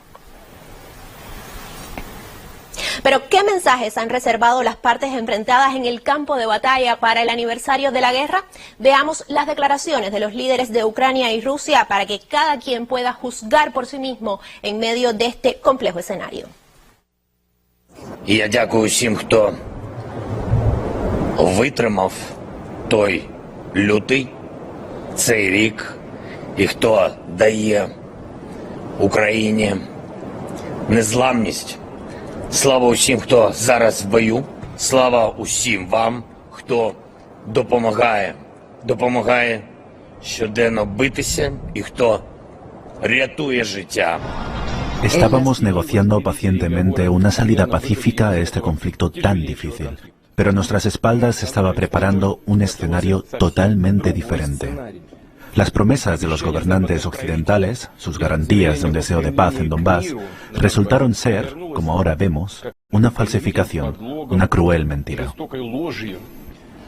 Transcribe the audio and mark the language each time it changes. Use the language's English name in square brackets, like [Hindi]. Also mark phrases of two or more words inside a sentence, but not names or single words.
[Spanish] Pero, ¿qué mensajes han reservado las partes enfrentadas en el campo de batalla para el aniversario de la guerra? Veamos las declaraciones de los líderes de Ucrania y Rusia para que cada quien pueda juzgar por sí mismo en medio de este complejo escenario. [Ukrainian] Я дякую всім, хто витримав той лютий, цей рік, і хто дає Україні незламність. Слава усім, хто зараз в бою, слава усім вам, хто допомагає щоденно битися і хто рятує життя. [Spanish] Estábamos negociando pacientemente una salida pacífica a este conflicto tan difícil, pero a nuestras espaldas se estaba preparando un escenario totalmente diferente. Las promesas de los gobernantes occidentales, sus garantías de un deseo de paz en Donbass, resultaron ser, como ahora vemos, una falsificación, una cruel mentira.